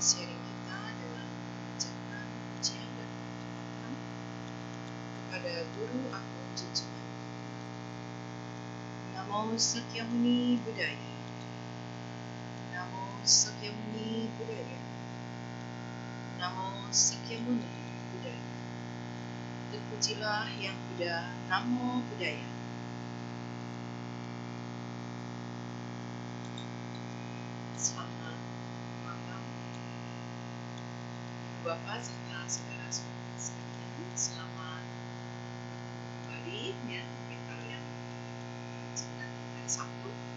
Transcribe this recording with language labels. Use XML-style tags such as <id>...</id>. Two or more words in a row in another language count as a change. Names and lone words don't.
<id>sharing kita dengan mengucapkan pujian dan penghormatan kepada Guru Agung Junjungan</id> <pi>Namo Sakyamuni Buddhaya. Namo Sakyamuni Buddhaya. Namo Sakyamuni Buddhaya.</pi> <id>Terpujilah Yang Buddha.</id> <pi>Namo Buddhaya.</pi> <id>Selamat malam Bapak serta saudara-saudara sekalian. Selamat kembali ya kita yang hari Sabtu.</id>